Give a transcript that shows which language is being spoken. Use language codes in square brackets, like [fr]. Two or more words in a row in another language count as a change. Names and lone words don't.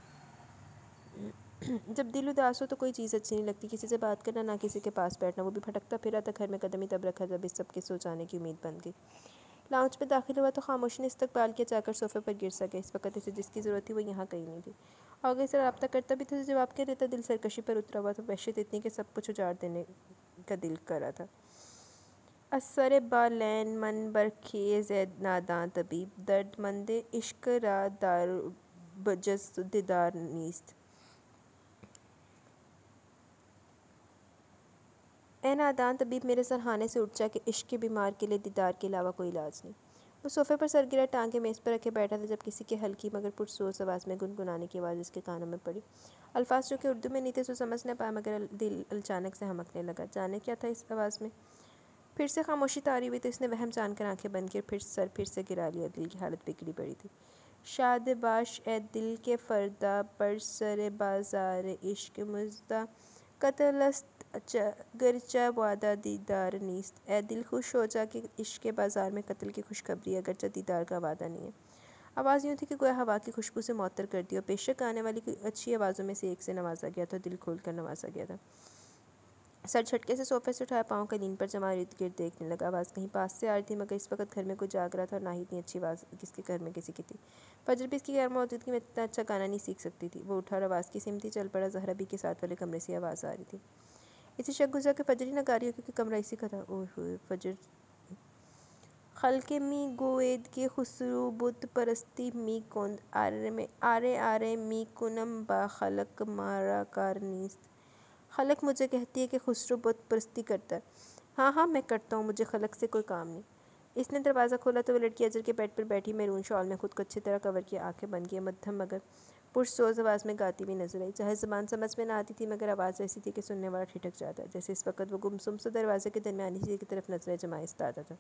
[ur] جب دل اداس ہو تو کوئی چیز اچھی نہیں لگتی، کسی سے بات کرنا نہ کسی کے پاس بیٹھنا، وہ بھی پھٹکتا پھرا تھا گھر میں قدم ہی تب رکھا جب اس سب کے سو جانے کی امید بن گئی۔ لاؤنج میں داخل ہوا تو خاموشی نے استقبال کیا، جا کر صوفے پر گر سکے۔ اس وقت اسے جس کی ضرورت تھی وہ یہاں کہیں نہیں تھی۔ آگے سے رابطہ کرتا بھی تھا، جواب کیا دیتا، دل سرکشی پر اترا ہوا تھا، وحشت اتنی کہ سب کچھ اجاڑ دینے کا دل کر رہا تھا۔ [fa] اثر بالین من برخیز اے ناداں طبیب، درد مند عشق را دار بجز دیدار نیست۔ [ur] اے نادان طبیب، میرے سرہانے سے اٹھ جا کہ عشق کے بیمار کے لیے دیدار کے علاوہ کوئی علاج نہیں۔ وہ صوفے پر سر گرا ٹانگیں میز پر رکھے بیٹھا تھا جب کسی کے ہلکی مگر پرسوز آواز میں گنگنانے کی آواز اس کے کانوں میں پڑی۔ الفاظ جو کہ اردو میں نہیں تھے سو سمجھ نہ پایا، مگر دل اچانک سے ہمکنے لگا۔ جانے کیا تھا اس آواز میں؟ پھر سے خاموشی طاری ہوئی تو اس نے وہم جان کر آنکھیں بند کی اور پھر سے گرا لیا۔ دل کی حالت بگڑی پڑی تھی۔ [fa] شاد باش اے دل کے فردا، بر سر بازار عشق مژدہ، قتل است گرچہ وعدہ دیدار نیست۔ [ur] اے دل خوش ہو جا کہ عشق کے بازار میں قتل کی خوشخبری ہے، اگرچہ دیدار کا وعدہ نہیں ہے۔ آواز یوں تھی کہ گویا ہوا کی خوشبو سے معطر کر دی، اور بے شک آنے والی اچھی آوازوں میں سے ایک سے نوازا گیا تھا، دل کھول کر نوازا گیا تھا۔ سر جھٹکے سے صوفے سے اٹھایا، پاؤں قلین پر جما ارد گرد دیکھنے لگا۔ آواز کہیں پاس سے آ رہی تھی، مگر اس وقت گھر میں کوئی جاگ رہا تھا، اور نہ ہی اتنی اچھی آواز کس کے گھر میں کسی کی تھی۔ فجر بھی اس کی غیر موجودگی میں اتنا اچھا گانا نہیں سیکھ سکتی تھی۔ وہ اٹھا اور آواز کی سمت ہی چل پڑا۔ زہرا بی کے ساتھ والے کمرے سے آواز آ رہی تھی۔ اسے شک گزرا کہ فجر ہی نہ گا رہی ہو، کیونکہ کمرہ اسی کا تھا۔ [fa] اوہ ہوئے فجر خلق می گوید کے خسرو بت پرستی می کند، آرے آرے می کنم با خلق مارا کار نیست۔ [ur] خلق مجھے کہتی ہے کہ خسرو بت پرستی کرتا ہے۔ ہاں ہاں میں کرتا ہوں، مجھے خلق سے کوئی کام نہیں۔ اس نے دروازہ کھولا تو وہ لڑکی اجل کے بیڈ پر بیٹھی میرون شال میں خود کو اچھی طرح کور کیا، آنکھیں بند کیے، مدھم مگر پرسوز آواز میں گاتی ہوئی نظر آئی۔ چاہے زبان سمجھ میں نہ آتی تھی، مگر آواز ایسی تھی کہ سننے والا ٹھٹک جاتا، جیسے اس وقت وہ گمسم سے دروازے کے درمیانی حصے کی طرف نظریں جمائے استاد تھا۔